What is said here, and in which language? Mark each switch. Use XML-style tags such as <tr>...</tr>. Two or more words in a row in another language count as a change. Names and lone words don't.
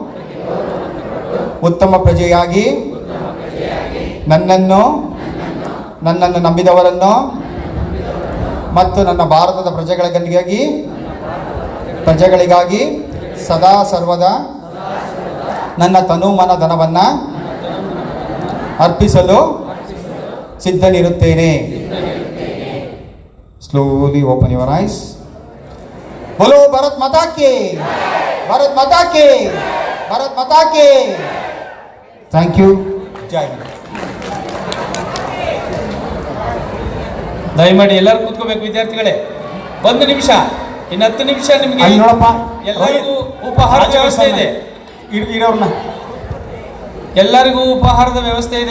<kn>ಉತ್ತಮ ಪ್ರಜೆಯಾಗಿ ನನ್ನನ್ನು ನಂಬಿದವರನ್ನು ಮತ್ತು ನನ್ನ ಭಾರತದ ಪ್ರಜೆಗಳಿಗಾಗಿ ಸದಾ ಸರ್ವದ ನನ್ನ ತನು ಮನ ಧನವನ್ನು ಅರ್ಪಿಸಲು ಸಿದ್ಧನಿರುತ್ತೇನೆ.</kn> <en>Slowly open your eyes.</en> <hi>बोलो भारत माता की, भारत माता की, भारत माता की.</hi> <en>Thank you.</en> <hi>जय हिंद.</hi> <kn>ದಯಮಾಡಿ ಎಲ್ಲರೂ ಕೂತ್ಕೋಬೇಕು ವಿದ್ಯಾರ್ಥಿಗಳೇ. ಒಂದು ನಿಮಿಷ, ಇನ್ನು 10 ನಿಮಿಷ ನಿಮಗೆ ಎಲ್ಲರಿಗೂ ಉಪಹಾರದ ವ್ಯವಸ್ಥೆ ಇದೆ. ಎಲ್ಲರಿಗೂ ಉಪಹಾರದ ವ್ಯವಸ್ಥೆ ಇದೆ.</kn>